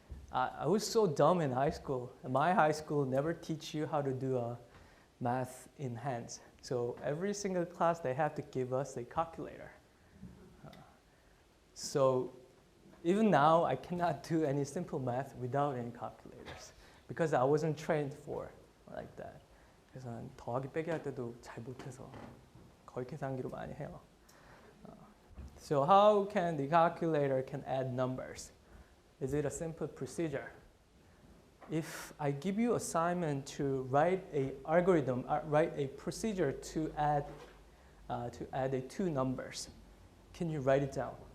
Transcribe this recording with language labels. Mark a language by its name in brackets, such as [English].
[English] I was so dumb in high school. My high school never teach you how to do math in hands. So every single class, they have to give us a calculator. So even now, I cannot do any simple math without any calculators because I wasn't trained for like that. [Korean] 그래서 더하기 빼기 할 때도 잘 못해서 거의 계산기로 많이 해요. [English] So how can the calculator can add numbers? Is it a simple procedure? If I give you assignment to write a algorithm, write a procedure to add two numbers, can you write it down?